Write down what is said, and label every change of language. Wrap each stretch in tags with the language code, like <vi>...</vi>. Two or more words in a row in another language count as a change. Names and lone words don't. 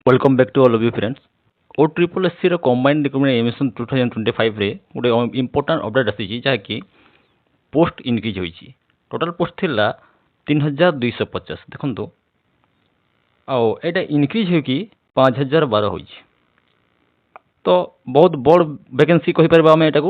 <en>Welcome back to all of you friends.</en> <or>O Triple SC ର</or> <en>combined recruitment examination</en> <or>2025 ରେ ଗୋଟେ</or> <en>important update</en> <or>ଆସିଛି ଯାହାକି</or> <en>post increase</en> <or>ହୋଇଛି।</or> <en>total post</en> <or>ଥିଲା 3250 ଦେଖନ୍ତୁ, ଆଉ ଏଇଟା ଇନକ୍ରିଜ୍ ହୋଇକି 5012 ହୋଇଛି। ତ ବହୁତ ବଡ଼ ଭ୍ୟାକେନ୍ସି କହିପାରିବା ଆମେ ଏଟାକୁ।</or>